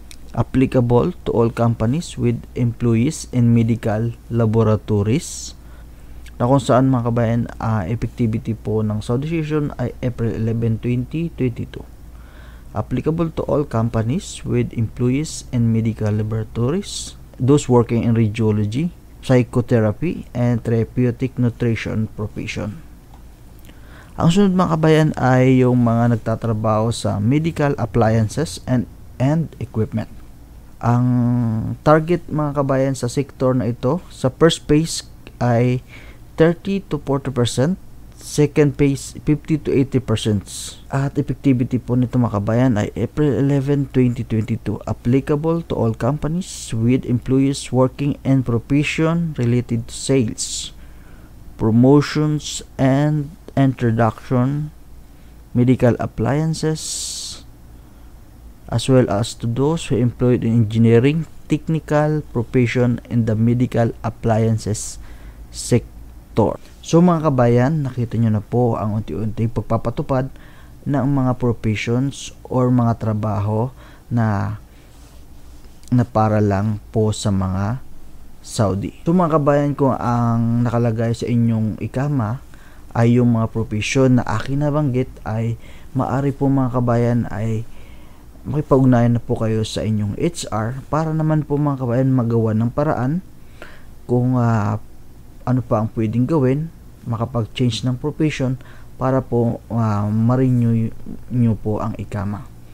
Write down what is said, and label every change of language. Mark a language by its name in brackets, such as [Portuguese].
[English] Applicable to all companies with employees in medical laboratories, [Filipino] na kung saan mga kabayan effectivity po ng Saudization ay [English] April 11, 2022. Applicable to all companies with employees in medical laboratories, those working in radiology, psychotherapy, and therapeutic nutrition profession. [Filipino] Ang sunod mga kabayan ay yung mga nagtatrabaho sa [English] medical appliances and equipment. [Filipino] Ang target mga kabayan sa sektor na ito, sa first phase ay 30 to 40%, second phase 50 to 80%. At effectivity po nito mga kabayan ay April 11, 2022. [English] Applicable to all companies with employees working in profession related to sales, promotions, and introduction, medical appliances, as well as to those who employed in engineering, technical profession in the medical appliances sector. [Filipino] So mga kabayan, nakita nyo na po ang unti-unti pagpapatupad ng mga professions or mga trabaho na para lang po sa mga Saudi. So mga kabayan, kung ang nakalagay sa inyong ikama ay yung mga profession na akin nabanggit, ay maari po mga kabayan ay makipag-ugnayan na po kayo sa inyong HR para naman po mga kabayan magawa ng paraan kung ano pa ang pwedeng gawin, makapag-change ng profession para po ma-renew nyo po ang ikama.